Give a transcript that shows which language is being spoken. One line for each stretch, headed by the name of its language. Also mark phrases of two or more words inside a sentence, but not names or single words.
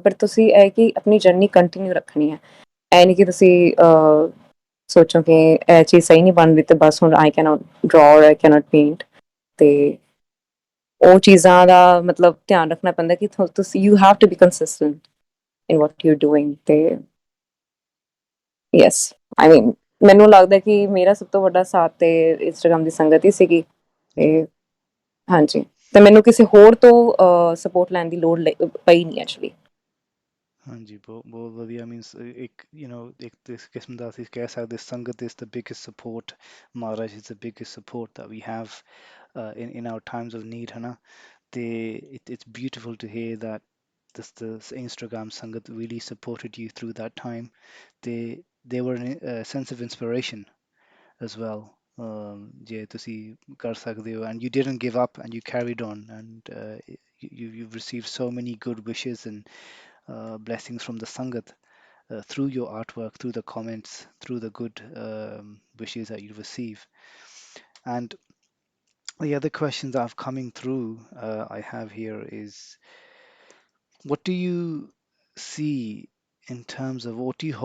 Punjabi: ਪਰ ਤੁਸੀਂ ਇਹ ਕਿ ਆਪਣੀ ਜਰਨੀ ਕੰਟੀਨਿਊ ਰੱਖਣੀ ਹੈ ਇਹ ਨਹੀਂ ਕਿ ਤੁਸੀਂ ਸੋਚੋ ਕਿ ਇਹ ਚੀਜ਼ ਸਹੀ ਨਹੀਂ ਬਣ ਰਹੀ ਤੇ ਬਸ ਹੁਣ
English: I cannot draw or I cannot paint
Punjabi: ਤੇ ਉਹ ਚੀਜ਼ਾਂ ਦਾ ਮਤਲਬ ਧਿਆਨ ਰੱਖਣਾ ਪੈਂਦਾ ਕਿ ਤੁਸੀਂ
English: you have to be consistent in what you doing
Punjabi: ਤੇ
English: yes I mean
Punjabi: ਮੈਨੂੰ ਲੱਗਦਾ ਕਿ ਮੇਰਾ ਸਭ ਤੋਂ ਵੱਡਾ ਸਾਥ ਤੇ ਇੰਸਟਾਗ੍ਰਾਮ ਦੀ ਸੰਗਤ ਹੀ ਸੀਗੀ ਜੀ ਤੇ ਹਾਂਜੀ ਤੇ ਮੈਨੂੰ ਕਿਸੇ ਹੋਰ ਤੋਂ ਸਪੋਰਟ ਲੈਣ ਦੀ ਲੋੜ ਪਈ ਨਹੀਂ ਐਕਚੁਅਲੀ ਹਾਂਜੀ ਬਹੁਤ ਬਹੁਤ ਵਧੀਆ ਮੀਨਸ ਇੱਕ ਇੱਕ ਇਸ ਕਿਸਮ ਦਾ ਅਸੀਂ ਕਹਿ ਸਕਦੇ ਸੰਗਤ
English: is the biggest support, ਮਹਾਰਾਜ is the biggest support that we have in our times of need
Punjabi: ਹੈ ਨਾ ਤੇ
English: it's beautiful to hear that this Instagram ਸੰਗਤ really supported you through that time. They were a sense of inspiration as well.
Punjabi: ਜੇ ਤੁਸੀਂ ਕਰ ਸਕਦੇ ਹੋ
English: and you didn't give up and you carried on and you've received so many good wishes and blessings from the Sangat through your artwork, through the comments, through the good wishes that you receive. And the other questions that have coming through I have here is, what do you see in terms of what do you